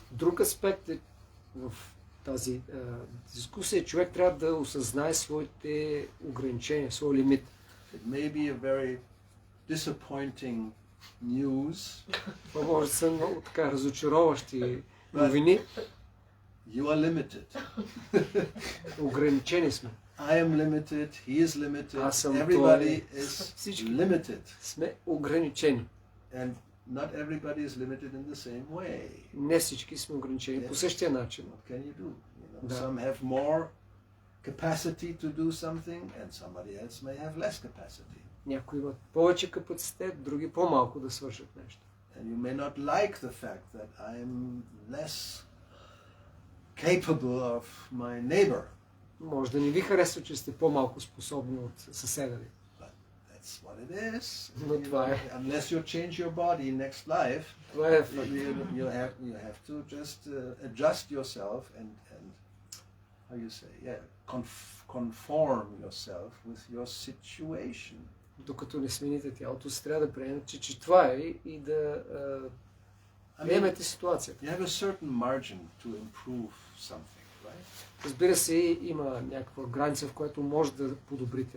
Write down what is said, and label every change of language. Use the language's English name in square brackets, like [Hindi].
[Bulgarian] Друг аспект е в тази дискусия, човек трябва да осъзнае своите ограничения, своя лимит. [English] It may be a very disappointing news. [Bulgarian] Това може да са много така разочароващи новини. [English] You are limited. [Bulgarian] Ограничени сме. [English] I am limited. He is limited. [Bulgarian] Аз съм [English] Everybody [Bulgarian] той. [English] is [Bulgarian] Всички [English] limited. [Bulgarian] сме ограничени. [English] And not everybody is limited in the same way. [Bulgarian] Не всички сме ограничени по същия начин. [English] What can you do? You know, [Bulgarian] Да. [English] some have more capacity to do something, and somebody else may have less capacity. [Bulgarian] Някои имат повече капацитет, други по-малко да свършат нещо. [English] And you may not like the fact that I'm less capable of my neighbor. [Bulgarian] Може да не ви харесва, че сте по-малко способни от съседа ви. [English] But that's what it is. [Bulgarian] Но това е. [English] Unless you change your body next life, [Bulgarian] Това е [English] you have to just adjust yourself and how you say, conform yourself with your situation. [Bulgarian] Докато не смените тялото, си трябва да приемете, че това е и да приемете ситуацията. [English] You have a certain margin to improve something, right? [Bulgarian] Разбира се, има някаква граница, в която може да подобрите.